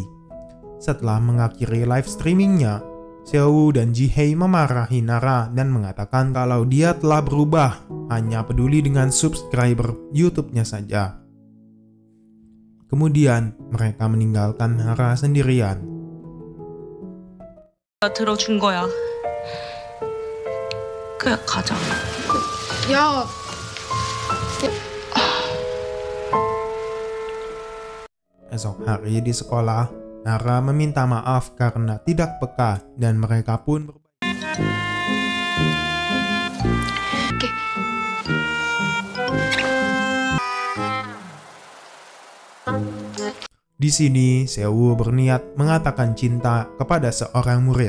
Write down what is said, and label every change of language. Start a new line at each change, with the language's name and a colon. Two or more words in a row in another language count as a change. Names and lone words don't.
Indonesian: Setelah mengakhiri live streamingnya, Seowoo dan Jihye memarahi Nara dan mengatakan kalau dia telah berubah, hanya peduli dengan subscriber YouTube-nya saja. Kemudian, mereka meninggalkan Nara sendirian.
Korean: 들어준 거야. 그냥 가자. 야.
Indonesian: Esok hari di sekolah, Nara meminta maaf karena tidak peka dan mereka pun Di sini, Seowoo berniat mengatakan cinta kepada seorang murid.